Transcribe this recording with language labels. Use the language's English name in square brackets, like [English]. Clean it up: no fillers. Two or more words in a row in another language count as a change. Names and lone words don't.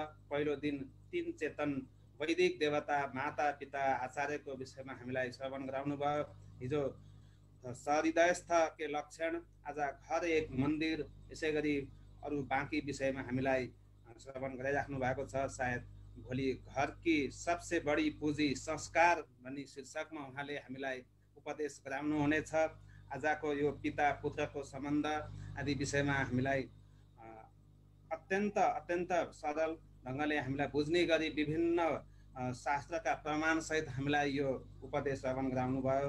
[Nepali] पहिलो दिन 3 चेतन वैदिक देवता माता पिता आचार्यको विषयमा हामीलाई श्रवण गराउनु भयो। हिजो सहृदयस्थ के लक्षण, आज घर एक मन्दिर, यसै गरी अरू बाँकी विषयमा हामीलाई श्रवण गराइराख्नु भएको छ। सायद भोलि घर की सबसे बड़ी पुँजी संस्कार भन्ने शीर्षकमा उहाँले हामीलाई उपदेश गराउनु हुनेछ। आजको यो पिता पुत्रको सम्बन्ध आदि विषयमा हामीलाई अत्यन्त सरल ढङ्गले हामीलाई बुझ्ने गरी विभिन्न शास्त्रका प्रमाण सहित हामीलाई यो उपदेश श्रवण गराउनु भयो।